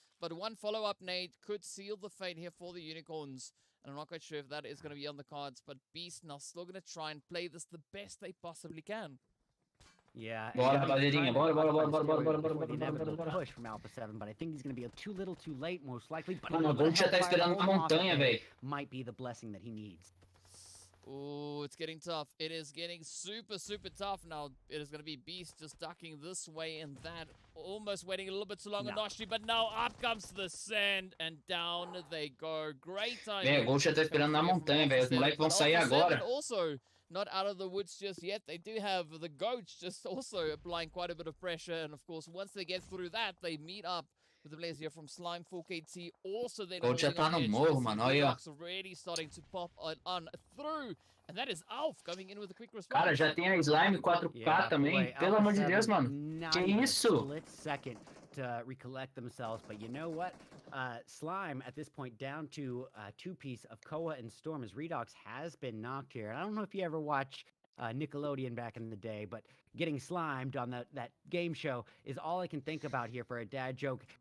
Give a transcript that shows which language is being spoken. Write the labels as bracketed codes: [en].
[en] But one follow-up nade could seal the fate here for the Unicorns. And I'm not quite sure if that is going to be on the cards. But Beast now still going to try and play this the best they possibly can. Yeah. [pt] Bora, rapaziadinha. Bora. [en] Push from Alpha 7, but I think he's going to be too little too late, most likely. [pt] Mano, o Gold já tá esperando na montanha, velho. [en] Might be the blessing that he needs. Oh, it's getting tough. It is getting super tough now. It is going to be Beast just ducking this way and that. Almost waiting a little bit too long on Noshi, but now up comes the sand and down they go. Great time. [pt] O Gold já tá esperando na montanha, velho. Os moleques vão sair agora. [en] Also, not out of the woods just yet. They do have the Goats just also applying quite a bit of pressure. And of course, once they get through that, they meet up with the players here from Slime 4KT. Also, then [pt] Gold já tá no morro, mano. Olha. [en] Already starting to pop on through. And that is Alf coming in with a quick response. [pt] Cara, já tem a Slime 4K também. Pelo amor de Deus, mano. Que isso? [en] Split second to recollect themselves, but you know what? Slime at this point down to two-piece of Koa and Storm as Redox has been knocked here. I don't know if you ever watch Nickelodeon back in the day, but getting slimed on that game show is all I can think about here for a dad joke.